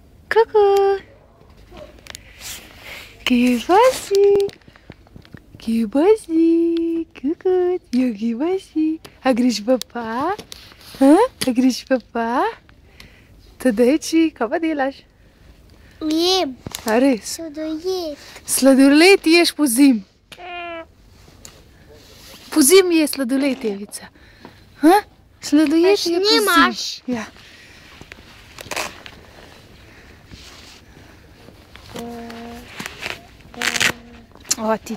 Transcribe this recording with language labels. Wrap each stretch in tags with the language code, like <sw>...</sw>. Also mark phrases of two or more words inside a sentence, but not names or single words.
<sl>Kuku. Gibasi. Gibasi. Kuku. Eu gibasi. Agriz papa? Hã? Agriz papa? Tadeci, kaj pa delaš? Jem. A res? Sladoled. Sladoled ješ pozimi. Pozimi je sladoled, Evica. Ha? Sladoled je pozimi. Snimaš? Ja. O, ti.</sl>